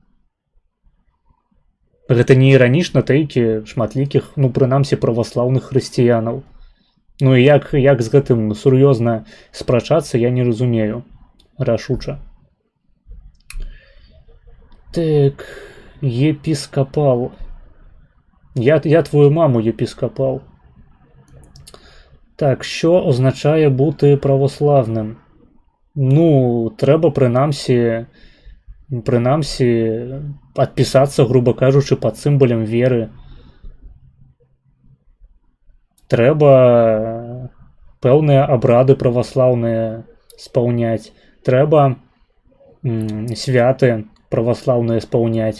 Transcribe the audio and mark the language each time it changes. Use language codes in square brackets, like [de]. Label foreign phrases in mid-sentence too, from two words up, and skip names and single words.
[be] Гэта не іранічна тэйкі шматлікіх, ну, прынамсі, праваслаўных хрысціянаў. Ну і як з гэтым сур'ёзна спрачацца, я не разумею. Рашуча. Так, епіскапал. [uk] Я твою маму єпіскопал. Так, що означає бути православним? Ну, треба принаймні [be] адпісацца, грубо кажучы, пад сімволам веры. Трэба пэўныя абрады праваслаўныя спаўняць. Трэба святы праваслаўныя спаўняць.